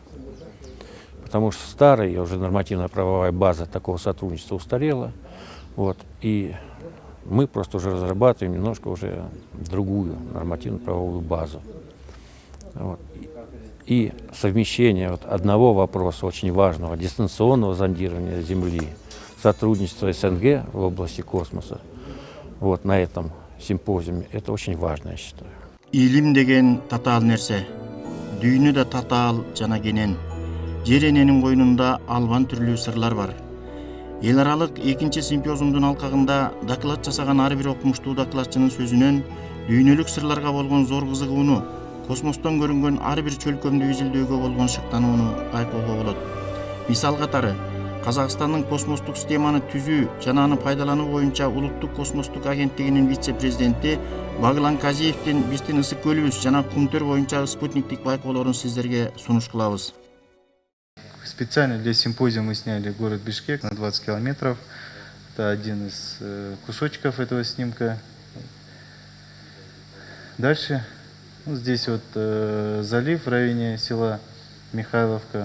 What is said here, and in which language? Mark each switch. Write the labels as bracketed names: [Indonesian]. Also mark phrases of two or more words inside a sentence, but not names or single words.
[Russian] Потому что старая уже нормативно-правовая база такого сотрудничества устарела, и мы просто уже разрабатываем немножко уже другую нормативно-правовую базу. И совмещение одного вопроса очень важного, дистанционного зондирования Земли, сотрудничества СНГ в области космоса, на этом симпозиуме, это очень важно, я считаю. [Kyrgyz] Илим деген татаал нерсе. Дүйнү да татаал жана кенен. Жер эненин койнунда албан түрлүү сырлар бар. Эл аралык 2-чи симпозиумдун алкагында доклад жасаган ар бир окумуштуу докладчынын сөзүнөн дүйнөлүк сырларга болгон зор кызыгууну, космостон көрүнгөн ар бир чөлкөмдү изилдөөгө болгон шыктанууну байкоого болот. Мисал катары, Казакстандын космостук системаны түзүү жана аны пайдалануу боюнча Улуттук космостук агенттигинин вице-президенти Баглан Казиевдин биздин ысык көлүбүз жана Кумтөр боюнча спутниктик байкоолорун сиздерге сунуш кылабыз. [Russian] Специально для симпозиума мы сняли город Бишкек на 20 километров. Это один из кусочков этого снимка. Дальше здесь залив в районе села Михайловка.